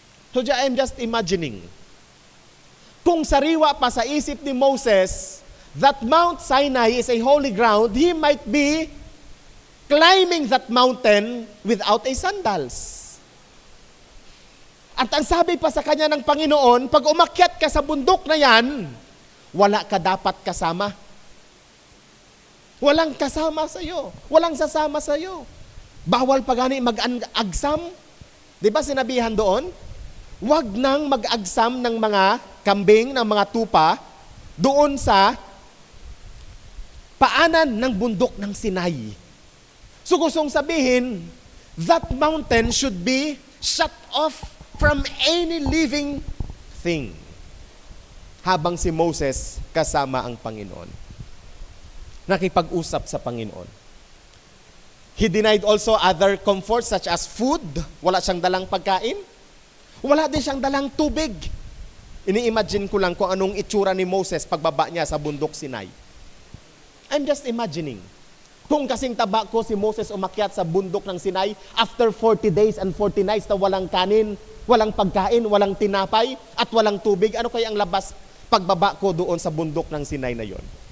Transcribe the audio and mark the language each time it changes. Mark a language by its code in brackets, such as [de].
[en] So I'm just imagining, [tl] kung sariwa pa sa isip ni Moses [en] that Mount Sinai is a holy ground, he might be climbing that mountain without a sandals. [tl] At ang sabi pa sa kanya ng Panginoon, pag umakyat ka sa bundok na yan, wala ka dapat kasama. Walang kasama sa iyo. Walang sasama sa iyo. Bawal pa gani mag-agsam. Di ba sinabihan doon? Huwag nang mag-agsam ng mga kambing, ng mga tupa, doon sa paanan ng bundok ng Sinai. [en] So [tl] gustong sabihin, [en] that mountain should be shut off from any living thing. [tl] Habang si Moses kasama ang Panginoon. Nakipag-usap sa Panginoon. [en] He denied also other comforts such as food. [tl] Wala siyang dalang pagkain. Wala din siyang dalang tubig. Ini-imagine ko lang kung anong itsura ni Moses pagbaba niya sa bundok Sinai. [en] I'm just imagining. [tl] Kung kasing taba ko si Moses umakyat sa bundok ng Sinai [en] after 40 days and 40 nights [tl] na walang kanin, walang pagkain, walang tinapay, at walang tubig, ano kaya ang labas pagbaba ko doon sa bundok ng Sinai na yon?